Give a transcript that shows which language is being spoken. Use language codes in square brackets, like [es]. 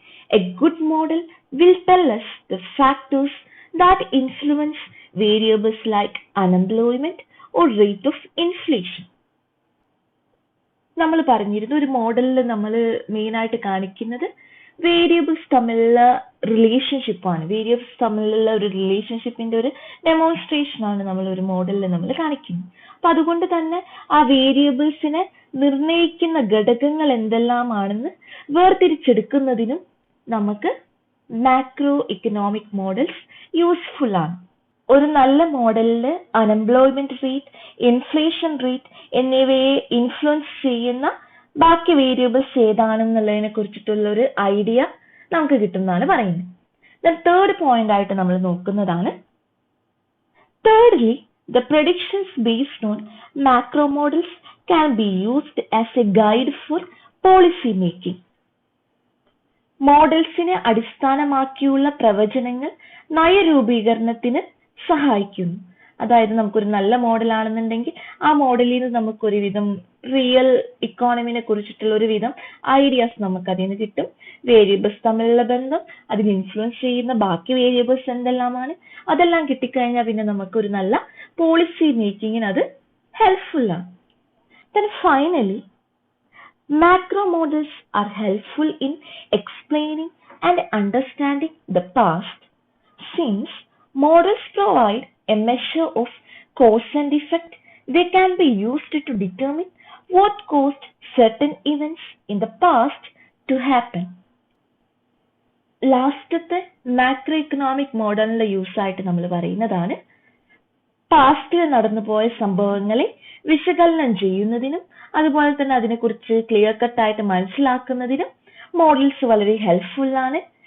[en] A good model will tell us the factors that influence variables like unemployment or rate of inflation. [ml] നമ്മൾ പറഞ്ഞിരുന്നു ഒരു മോഡലിൽ നമ്മൾ main ആയിട്ട് കാണിക്കുന്നത് വേരിയബിൾസ് തമ്മിലുള്ള റിലേഷൻഷിപ്പാണ്. വേരിയബിൾസ് തമ്മിലുള്ള ഒരു റിലേഷൻഷിപ്പിന്റെ ഒരു ഡെമോൺസ്ട്രേഷൻ ആണ് നമ്മൾ ഒരു മോഡലിൽ നമ്മൾ കാണിക്കുന്നത്. അപ്പൊ അതുകൊണ്ട് തന്നെ ആ വേരിയബിൾസിനെ നിർണ്ണയിക്കുന്ന ഘടകങ്ങൾ എന്തെല്ലാമാണെന്ന് വേർതിരിച്ചെടുക്കുന്നതിനും നമുക്ക് മാക്രോ ഇക്കണോമിക് മോഡൽസ് യൂസ്ഫുൾ ആണ്. ഒരു നല്ല മോഡലിൽ അൺഎംപ്ലോയ്മെന്റ് റേറ്റ്, ഇൻഫ്ലേഷൻ റേറ്റ് എന്നിവയെ ഇൻഫ്ലുവൻസ് ചെയ്യുന്ന ബാക്കി വേരിയബിൾസ് ഏതാണെന്നുള്ളതിനെ കുറിച്ചിട്ടുള്ള ഒരു ഐഡിയ നമുക്ക് കിട്ടുന്നതാണ് പറയുന്നത്. തേർഡ് പോയിന്റ് ആയിട്ട് നമ്മൾ നോക്കുന്നതാണ് [en] thirdly, the predictions based on macro models can be used as a guide for policy making. [ml] മോഡൽസിനെ അടിസ്ഥാനമാക്കിയുള്ള പ്രവചനങ്ങൾ നയരൂപീകരണത്തിന് സഹായിക്കുന്നു. അതായത് നമുക്കൊരു നല്ല മോഡൽ ആണെന്നുണ്ടെങ്കിൽ ആ മോഡലിൽ നിന്ന് നമുക്കൊരുവിധം റിയൽ ഇക്കോണമിനെ കുറിച്ചിട്ടുള്ള ഒരുവിധം ഐഡിയാസ് നമുക്ക് അതിൽ നിന്ന് കിട്ടും. വേരിയബിൾസ് തമ്മിലുള്ള ബന്ധം, അതിന് ഇൻഫ്ലുവൻസ് ചെയ്യുന്ന ബാക്കി വേരിയബിൾസ് എന്തെല്ലാമാണ്, അതെല്ലാം കിട്ടിക്കഴിഞ്ഞാൽ പിന്നെ നമുക്കൊരു നല്ല പോളിസി മേക്കിങ്ങിന് അത് ഹെൽപ്ഫുൾ ആണ്. [en] Then finally, macro models are helpful in explaining and understanding the past, since models provide a measure of cause and effect. They can be used to determine what caused certain events in the past to happen. [ml] ലാസ്റ്റത്തെ macro economic മോഡലിന്റെ use ആയിട്ട് നമ്മൾ പറയുന്നതാണ് പാസ്റ്റിൽ നടന്നുപോയ സംഭവങ്ങളെ വിശകലനം ചെയ്യുന്നതിനും അതുപോലെ തന്നെ അതിനെക്കുറിച്ച് ക്ലിയർ കട്ടായിട്ട് മനസ്സിലാക്കുന്നതിനും മോഡൽസ് വളരെ ഹെൽപ്ഫുൾ ആണ്.